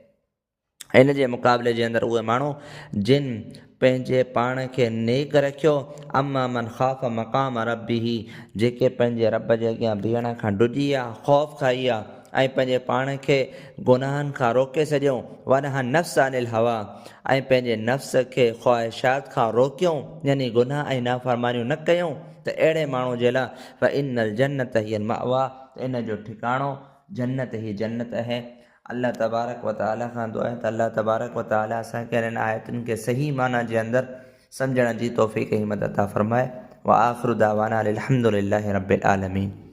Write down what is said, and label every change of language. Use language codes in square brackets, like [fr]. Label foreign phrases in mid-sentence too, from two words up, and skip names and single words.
[sd] हिन जे मुक़ाबले जे अंदरि उहे माण्हू जिन पंहिंजे पाण खे नेक रखियो, [ar] أما من خاف مقام ربه, [sd] जेके पंहिंजे रब जे अॻियां बीहण खां ॾुॼी विया, ख़ौफ़ खाई विया ऐं पंहिंजे पाण खे गुनाहनि खां रोके छॾियऊं। [ar] ونهى النفس عن الهوى, [sd] ऐं पंहिंजे नफ़्स खे ख़्वाहिशात खां रोकियऊं, यानी गुनाह ऐं नाफ़रमानियूं न कयूं। त अहिड़े माण्हू जे लाइ [ar] فإن الجنة هي المأوى, [sd] इन जो ठिकाणो जन्नत ही जन्नत आहे। [ar] الله تبارك وتعالى [sd] खां दुआ आहे त [ar] الله تبارك وتعالى [sd] असांखे हिननि आयतुनि खे सही माना जे अंदरि सम्झण जी तौफ़ीक़ ऐं मदद अता फ़रमाए। [ar] وآخر دعوانا أن الحمد لله رب العالمين.